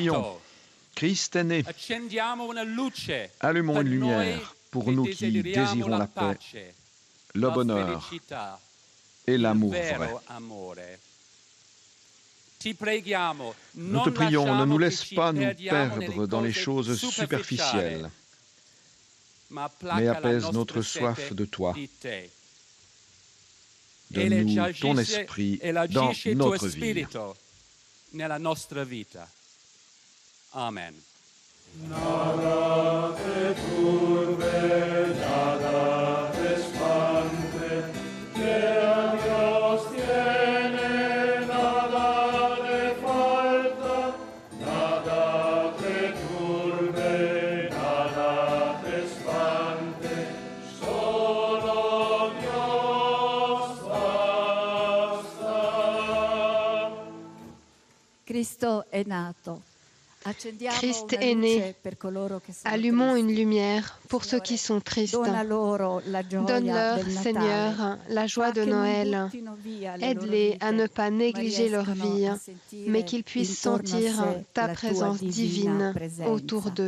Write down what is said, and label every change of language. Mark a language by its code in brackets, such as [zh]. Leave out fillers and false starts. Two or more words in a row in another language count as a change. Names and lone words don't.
[fr] Prions. Christ est né. [it] Accendiamo una luce. [fr] Allumons une lumière pour nous qui désirons la paix, le bonheur et l'amour vrai. Nous te prions, ne nous laisse pas nous perdre dans les choses superficielles, mais apaise notre soif de toi. Donne-nous ton esprit dans notre vie. [it] Nella nostra vita. Amen. [es] Nada te turbe, nada te espante, que a Dios tiene, nada le falta, nada te turbe, nada te espante, solo Dios basta. [it] Cristo è nato. [fr] Christ est né. Allumons une lumière pour ceux qui sont tristes. Donne-leur, Seigneur, la joie de Noël. Aide-les à ne pas négliger leur vie, mais qu'ils puissent sentir ta présence divine autour d'eux.